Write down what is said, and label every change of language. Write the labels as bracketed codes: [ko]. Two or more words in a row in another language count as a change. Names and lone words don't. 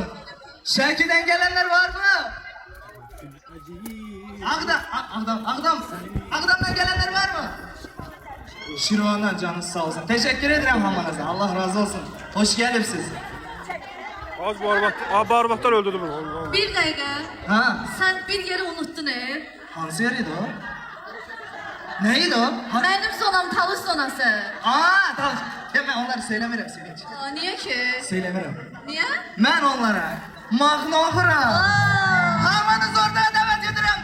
[tr] Şevki'den gelenler var mı? Ağdam'dan gelenler var mı? Şiro'dan canın sağ olsun. Teşekkür ederim hamanıza. Allah razı olsun. Hoş geldiniz. [az] Az bu arvat. Abi arvatlar öldürdü bunu. Allah. Bir dəqiqə. Ha, Sən bir yeri unuttun hansı yeriydi o? Neydi o? Ha, Mənim sonam talış sonası. [tr] tamam. Ya ben onları söylemirəm Sevinç. [az] Aa, niyə ki? [tr] Söylemirəm. [az] Niyə? [tr] Ben onlara mahnı okuram. Hamanız orada davet edirəm.